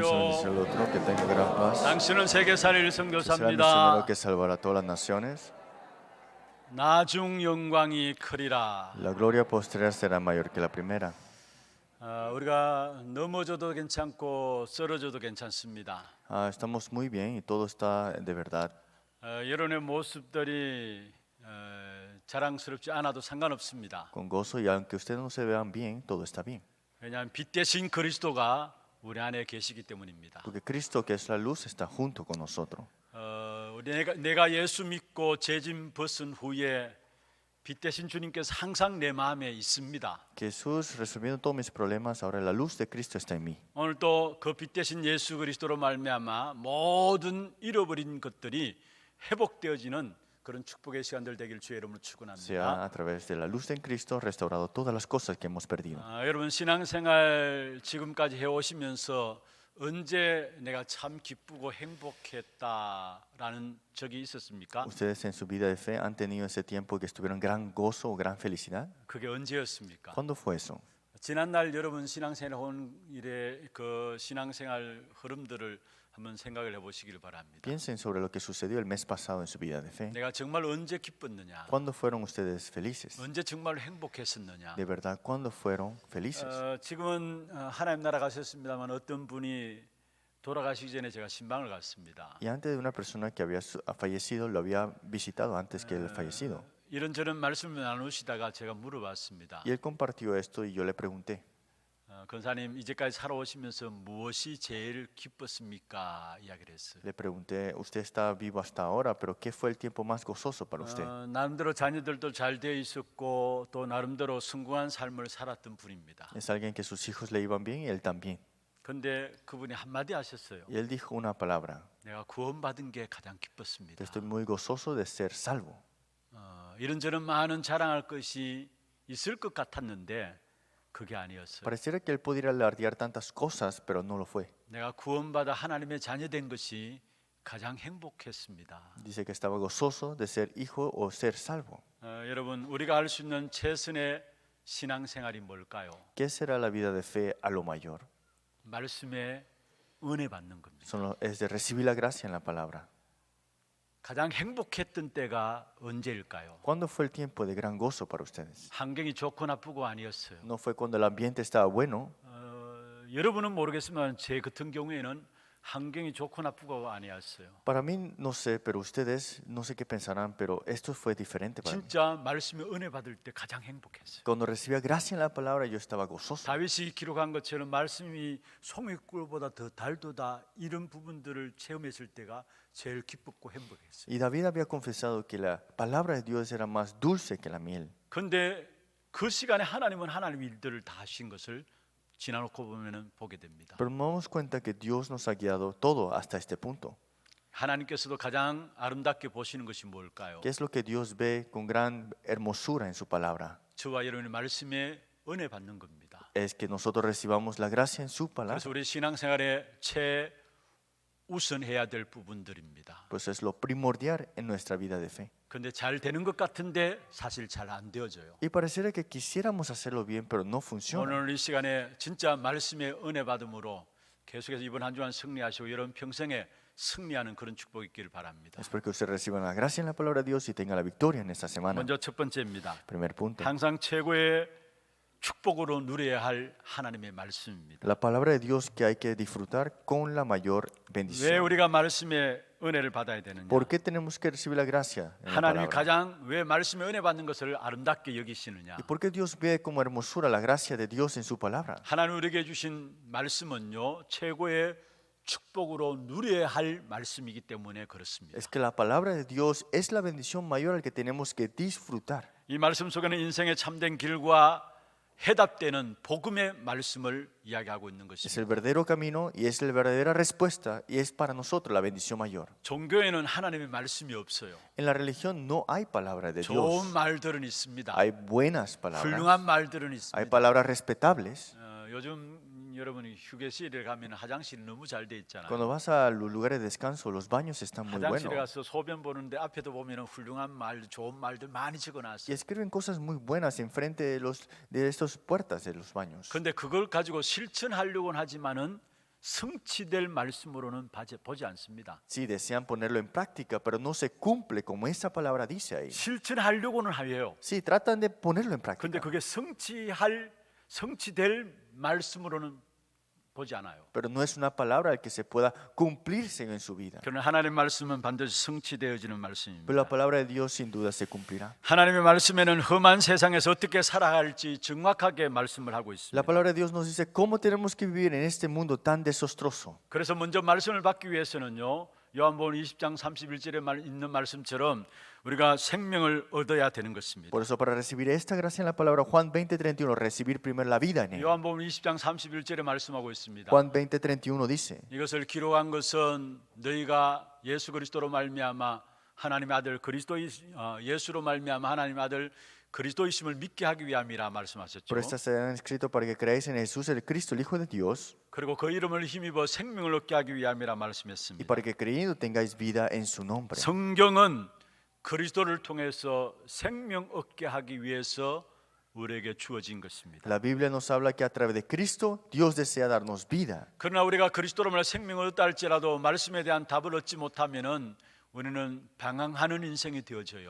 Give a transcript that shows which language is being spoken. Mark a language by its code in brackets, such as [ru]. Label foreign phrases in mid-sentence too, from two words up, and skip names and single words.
[es] el otro, que tenga gran paz. [ko] 당신은 세계사를 [es] Que será el [ko] 선교사입니다. [es] misionero que salvará a todas las naciones. [ko] 나중 영광이 크리라. [es] La gloria postrera será mayor que la primera. [ko] 우리가 넘어져도 괜찮고 쓰러져도 괜찮습니다. [es] Estamos muy bien y todo está de verdad. [ko] 여러분의 모습들이 자랑스럽지 않아도 상관없습니다. [es] Con gozo y aunque ustedes no se vean bien, todo está bien. [ko] 왜냐하면 빛 대신 그리스도가 우리 안에 계시기 때문입니다. [es] Porque Cristo, que es la luz, está junto con nosotros. [ko] 내가 예수 믿고 죄짐 벗은 후에 빛 대신 주님께서 항상 내 마음에 있습니다. [es] Jesús, resolviendo todos mis problemas, ahora la luz de Cristo está en mí. [ko] 오늘도 그 빛 대신 예수 그리스도로 말미암아 모든 잃어버린 것들이 회복되어지는 그런 축복의 시간들 되길 주의 이름으로 [es] Sea [ko] 축원합니다. [es] a través de la luz de Cristo restaurado todas las cosas que hemos perdido. [ko] 여러분 신앙생활 지금까지 해오시면서 언제 내가 참 기쁘고 행복했다라는 적이 있었습니까? [es] ¿Ustedes en su vida de fe han tenido ese tiempo que estuvieron gran gozo o gran felicidad? [ko] 그게 언제였습니까? [es] ¿Cuándo fue eso? [ko] 지난날 여러분 신앙생활 온 일에 그 신앙생활 흐름들을 한번 생각을 해보시길 바랍니다. [es] Piensen sobre lo que sucedió el mes pasado en su vida de fe. [ko] 내가 정말 언제 기뻤느냐? [es] ¿Cuándo fueron ustedes felices? [ko] 언제 정말 행복했었느냐? [es] De verdad, ¿cuándo fueron felices? [ko] 지금은 하나님 나라 가셨습니다만 어떤 분이 돌아가시기 전에 제가 신방을 갔습니다. [es] Y antes de una persona que había fallecido, lo había visitado antes que el fallecido. [ko] 이런저런 말씀을 나누시다가 제가 물어봤습니다. [es] Y él compartió esto y yo le pregunté, [ko] 권사님 이제까지 살아오시면서 무엇이 제일 기뻤습니까? 이야기를 했어요. [es] le pregunté, usted está vivo hasta ahora, pero ¿qué fue el tiempo más gozoso para usted? [ko] 나름대로 자녀들도 잘 되어 있었고 또 나름대로 성공한 삶을 살았던 분입니다. [es] Es alguien que sus hijos le iban bien y él también. [ko] 근데 그분이 한마디 하셨어요. [es] Y él dijo una palabra, [ko] 내가 구원받은 게 가장 기뻤습니다. [es] que estoy muy gozoso de ser salvo. [ko] 이런저런 많은 자랑할 것이 있을 것 같았는데 그게 아니었어요. [es] Pareciera que él pudiera alardear tantas cosas, pero no lo fue. [ko] 내가 구원받아 하나님의 자녀된 것이 가장 행복했습니다. [es] Dice que estaba gozoso de ser hijo o ser salvo. [ko] 여러분 우리가 할 수 있는 최선의 신앙생활이 뭘까요? [es] ¿Qué será la vida de fe a lo mayor? [ko] 말씀에 은혜 받는 겁니다. [es] Es de recibir la gracia en la palabra. [ko] 가장 행복했던 때가 언제일까요? [es] ¿Cuándo fue el tiempo de gran gozo para ustedes? [ko] 환경이 좋고 나쁘고 아니었어요. [es] ¿No fue cuando el ambiente estaba bueno? [ko] 여러분은 모르겠지만 제 같은 경우에는 환경이 좋고 나쁘고 아니었어요. [es] Para mí no sé, pero ustedes no sé qué pensarán, pero esto fue diferente para mí. [ko] 진짜 말씀에 은혜 받을 때 가장 행복했어요. [es] Cuando recibía gracia en la palabra yo estaba gozoso. [ko] 다윗이 기록한 것처럼 말씀이 송이꿀보다 더 달도다 이런 부분들을 체험했을 때가 제일 기쁘고 행복했어요. [es] Y David había confesado que la palabra de Dios era más dulce que la miel. [ko] 그런데 그 시간에 하나님은 하나님 일들을 다 하신 것을 지나놓고 보면은 보게 됩니다. [es] Pero nos damos cuenta que Dios nos ha guiado todo hasta este punto. [ko] 하나님께서도 가장 아름답게 보시는 것이 뭘까요? [es] ¿Qué es lo que Dios ve con gran hermosura en su palabra? [ko] 저와 여러분이 말씀에 은혜 받는 겁니다. [es] Es que nosotros recibamos la gracia en su palabra. [ko] 그래서 우리 신앙생활에 최우선해야 될 부분들입니다. [es] Pues es lo primordial en nuestra vida de fe. [ko] 그런데 잘 되는 것 같은데 사실 잘 안 되어져요. [es] Y pareciera que quisiéramos hacerlo bien, pero no funciona. [ko] 오늘 이 시간에 진짜 말씀의 은혜 받음으로 계속해서 이번 한 주간 승리하시고 여러분 평생에 승리하는 그런 축복이 있기를 바랍니다. [es] Espero que ustedes reciban la gracia en la palabra de Dios y tengan la victoria en esta semana. [ko] 먼저 첫 번째입니다. [es] Primer punto. [ko] 항상 최고의 축복으로 누려야 할 하나님의 말씀입니다. [es] La palabra de Dios que hay que disfrutar con la mayor [ko] 왜 [es] bendición. [ko] 우리가 말씀의 은혜를 받아야 되느냐? [es] ¿Por qué tenemos que recibir la gracia en la [ko] 하나님이 [es] palabra? [ko] 가장 왜 말씀의 은혜 받는 것을 아름답게 여기시느냐? [es] ¿Y por qué Dios ve como hermosura la gracia de Dios en su palabra? [ko] 하나님 우리에게 주신 말씀은요 최고의 축복으로 누려야 할 말씀이기 때문에 그렇습니다. [es] Es que la palabra de Dios es la bendición mayor al que tenemos que disfrutar. [ko] 이 말씀 속에는 인생의 참된 길과 해답되는 복음의 말씀을 이야기하고 있는 [es] Es [ko] 것입니다. [es] el verdadero camino y es la verdadera respuesta y es para nosotros la bendición mayor. [ko] 종교에는 하나님의 말씀이 없어요. [es] En la religión no hay palabra de [ko] 좋은 [es] Dios. [ko] 말들은 있습니다. [es] Hay buenas palabras, [ko] 훌륭한 말들은 [es] hay [ko] 있습니다. [es] palabras respetables. [ko] 요즘 여러분이 휴게실에 가면 화장실이 너무 잘 돼 있잖아요. [es] Cuando vas a los lugares de descanso, los baños están muy [ko] 화장실에 [es] buenos. [ko] 가서 소변 보는데 앞에도 보면 훌륭한 말, 좋은 말들 많이 [es] Y [ko] 적어놨어요. [es] escriben cosas muy buenas enfrente de estas puertas de los baños. [ko] 그런데 그걸 가지고 실천하려고는 하지만은 성취될 말씀으로는 보지 않습니다. [es] Sí, desean ponerlo en práctica, pero no se cumple como esa palabra dice ahí. [ko] 실천하려고는 해요. [es] Sí, tratan de ponerlo en [ko] 그런데 [es] práctica, [ko] 그게 성취될 말씀으로는 보지 않아요. [es] pero no es una palabra que se pueda cumplirse en su vida. [ko] 그러나 하나님의 말씀은 반드시 성취되어지는 [es] Pero [ko] 말씀입니다. [es] la palabra de Dios sin duda se cumplirá. [ko] 하나님의 말씀에는 험한 세상에서 어떻게 살아갈지 정확하게 말씀을 하고 [es] La [ko] 있습니다. [es] palabra de Dios nos dice cómo tenemos que vivir en este mundo tan desastroso. [ko] 그래서 먼저 말씀을 받기 위해서는요. 요한복음 20장 31절에 있는 말씀처럼 우리가 생명을 얻어야 되는 것입니다. [es] Por eso, para recibir esta gracia en la palabra, Juan 20:31, recibir primero la vida en él. [ko] 요한복음 20장 31절에 말씀하고 있습니다. [es] Juan 20:31 dice, [ko] 이것을 기록한 것은 너희가 예수 그리스도로 말미암아 하나님의 아들 예수로 말미암아 하나님의 아들 그리스도이심을 믿게 하기 위함이라 말씀하셨죠. [es] por estas se han escrito para que creáis en Jesús, el Cristo, el Hijo de Dios, [ko] 그리고 그 이름을 힘입어 생명을 얻게 하기 위함이라 [es] y [ko] 말씀했습니다. [es] para que creyendo tengáis vida en su nombre. [ko] 성경은 그리스도를 통해서 생명 얻게 하기 위해서 우리에게 주어진 것입니다. [es] La Biblia nos habla que a través de Cristo Dios desea darnos vida. [ko] 그러나 우리가 그리스도로 말해 생명을 얻다 할지라도 말씀에 대한 답을 얻지 못하면은 우리는 방황하는 인생이 되어져요.